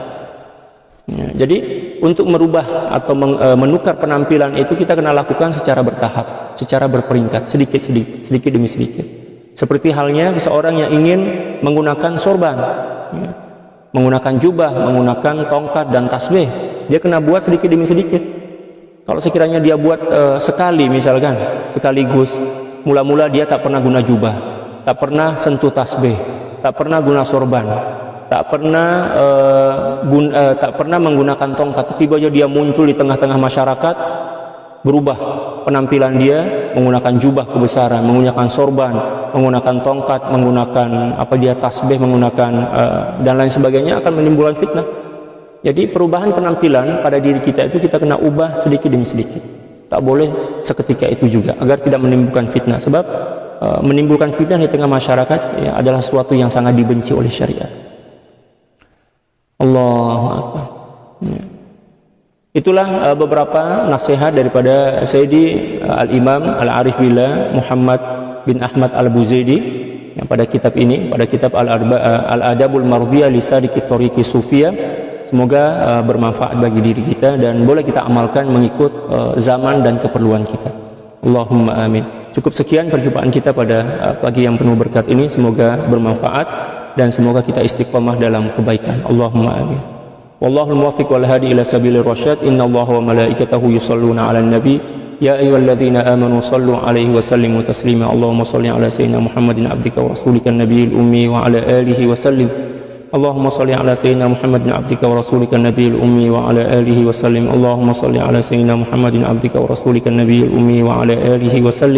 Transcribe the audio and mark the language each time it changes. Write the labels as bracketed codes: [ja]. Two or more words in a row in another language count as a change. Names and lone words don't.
[ms] Ya, jadi untuk merubah atau menukar penampilan itu kita kena lakukan secara bertahap, secara berperingkat, sedikit demi sedikit. Seperti halnya seseorang yang ingin menggunakan sorban, ya, menggunakan jubah, menggunakan tongkat dan tasbih, dia kena buat sedikit demi sedikit. Kalau sekiranya dia buat sekali misalkan, sekaligus, mula-mula dia tak pernah guna jubah, tak pernah sentuh tasbih, tak pernah guna sorban, tak pernah menggunakan tongkat, tiba-tiba dia muncul di tengah-tengah masyarakat, berubah penampilan dia, menggunakan jubah kebesaran, menggunakan sorban, menggunakan tongkat, menggunakan tasbih, menggunakan dan lain sebagainya, akan menimbulkan fitnah. Jadi perubahan penampilan pada diri kita itu kita kena ubah sedikit demi sedikit. Tak boleh seketika itu juga, agar tidak menimbulkan fitnah. Sebab menimbulkan fitnah di tengah masyarakat ya, adalah sesuatu yang sangat dibenci oleh syariat. [ar] الله أكبر. Ya. [ms] Itulah beberapa nasihat daripada Sayyidi Al-Imam Al-Arif Billah Muhammad bin Ahmad Al-Buzaidi yang pada kitab ini, pada kitab Al-Adabul Mardiyah li Sadiki Tariqi Sufiyah. Semoga bermanfaat bagi diri kita dan boleh kita amalkan mengikut zaman dan keperluan kita. [ar] اللهم آمين. [ms] Cukup sekian perjumpaan kita pada pagi yang penuh berkat ini. Semoga bermanfaat dan semoga kita istiqamah dalam kebaikan. [ar] اللهم آمين. والله الموفق والهادي إلى سبيل الرشاد إن الله وملائكته يصلون على النبي. يا أيها الذين آمنوا صلوا عليه وسلموا تسليما. اللهم صل على سيدنا محمد عبدك ورسولك النبي الأمي وعلى آله وسلم. اللهم صل على سيدنا محمد عبدك ورسولك النبي الأمي وعلى آله وسلم. اللهم صل على سيدنا محمد عبدك ورسولك النبي الأمي وعلى آله وسلم.